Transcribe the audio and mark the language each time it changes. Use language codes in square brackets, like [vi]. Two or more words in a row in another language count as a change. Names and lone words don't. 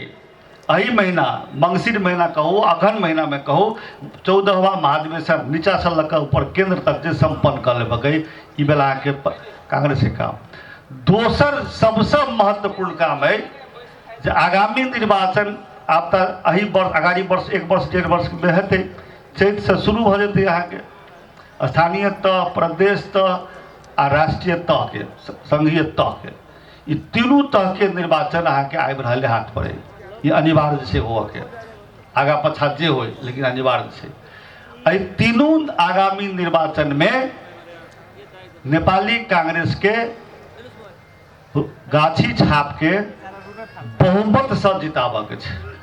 [mai] एहि महीना मंगसिर महीना कहू, अगहन महीना में कहू, 14वां महाधिवेशन नीचा से लऽ कऽ ऊपर केंद्र तक जे संपन्न कर लेबकै, ई बेला के कांग्रेस के काम। दोसर सबसे महत्वपूर्ण काम है जे आगामी निर्वाचन आब तक एहि वर्ष अगाड़ी वर्ष 1 वर्ष 1.5 वर्ष में हेतै, चैत से शुरू भऽ जेतै। अहाँ के स्थानीय तह, प्रदेश तह आ राष्ट्रीय तह के, संघीय तह के, ई तीनू तह के निर्वाचन अहाँ के आबि रहल है हाथ पर। ये अनिवार्य छै हुआ के, आगा पछा जे हो लेकिन अनिवार्य छै। एहि तीनू आगामी निर्वाचन में नेपाली कांग्रेस के गाछी छाप के बहुमत से जिताबऽ के छै।